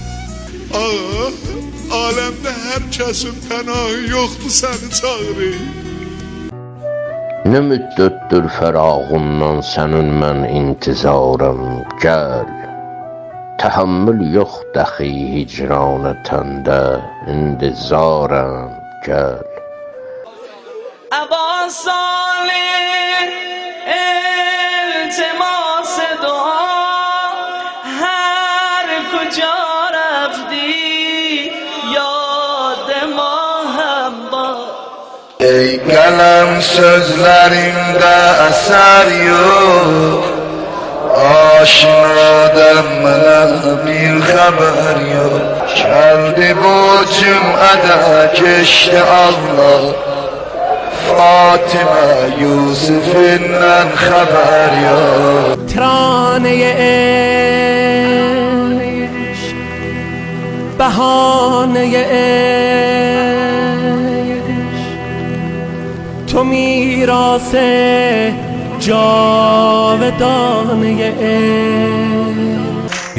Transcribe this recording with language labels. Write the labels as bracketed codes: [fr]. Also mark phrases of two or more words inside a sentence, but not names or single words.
[az] Aləmdə hər kəsin pənahı yoxdur səni çağırır. Ne müddettir fərağımdan sənin mən intizarım, gəl. Təhəmmül yox dəxi hicranə təndə, intizarım, gəl. [fa] ابا صالح التماس دعا هر کجا رفتی یاد ما هم با [az] Ey qələm sözlərində əsər yox, aşinadan mənə bir xəbər yox. Gəldi bu cümlədə keçdi Allah, Fatimə Yusufindən xəbər yox. [fa] ترانه عشق بهانه عشق تو میراث جاودانه عشق